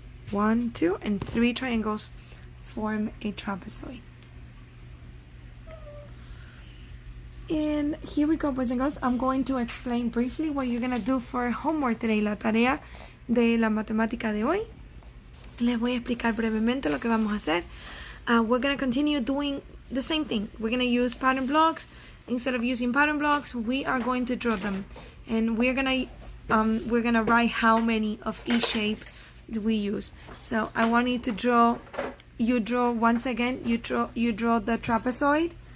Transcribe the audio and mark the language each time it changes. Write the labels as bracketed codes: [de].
[en] 1, 2, and 3 triangles form a trapezoid. And here we go, boys and girls. I'm going to explain briefly what you're going to do for homework today, [es] la tarea de la matemática de hoy. Les voy a explicar brevemente lo que vamos a hacer. [en] We're going to continue doing the same thing. We're going to use pattern blocks. Instead of using pattern blocks, we are going to draw them. And we're going to write how many of each shape do we use. So I want you to draw, once again, you draw the trapezoid.